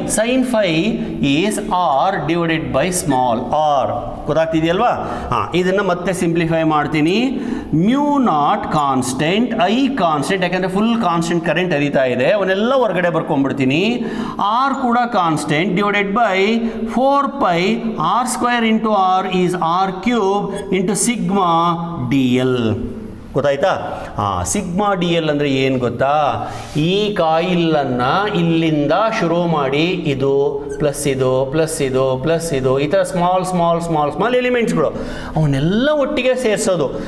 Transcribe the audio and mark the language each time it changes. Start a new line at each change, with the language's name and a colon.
English: Sin phi is r divided by small r.
Kannada: ಗೊತ್ತಾಗ್ತಿದೆಯಲ್ವಾ? ಇದನ್ನು ಮತ್ತೆ simplify ಮಾಡ್ತೀನಿ. Mu naught constant, I constant, ಯಾಕಂದರೆ full constant current ಹರಿತಾ ಇದೆ, ಅವನ್ನೆಲ್ಲ ಹೊರಗಡೆ ಬರ್ಕೊಂಡ್ಬಿಡ್ತೀನಿ.
English: R ಕೂಡ constant divided by 4 pi r square into r is r cube into sigma dl.
Kannada: ಗೊತ್ತಾಯ್ತಾ? Sigma D L ಅಂದರೆ ಏನು ಗೊತ್ತಾ? ಈ ಕಾಯಿಲನ್ನು ಇಲ್ಲಿಂದ ಶುರು ಮಾಡಿ ಇದು ಪ್ಲಸ್ ಇದು ಪ್ಲಸ್ ಇದು ಪ್ಲಸ್ ಇದು ಈ ಥರ ಸ್ಮಾಲ್ ಎಲಿಮೆಂಟ್ಸ್ಗಳು ಅವನ್ನೆಲ್ಲ ಒಟ್ಟಿಗೆ ಸೇರಿಸೋದು.